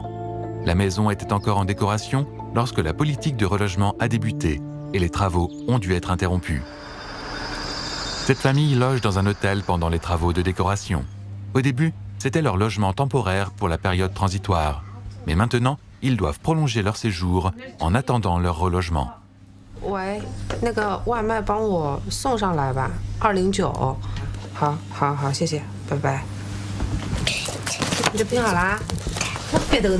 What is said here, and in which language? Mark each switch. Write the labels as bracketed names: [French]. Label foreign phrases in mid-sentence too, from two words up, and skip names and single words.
[French] La maison était encore en décoration lorsque la politique de relogement a débuté et les travaux ont dû être interrompus. Cette famille loge dans un hôtel pendant les travaux de décoration. Au début, c'était leur logement temporaire pour la période transitoire. Mais maintenant, ils doivent prolonger leur séjour en attendant leur relogement. [Chinese] 喂，那个外卖帮我送上来吧，209。好，谢谢，拜拜。你这拼好啦？那别头呢？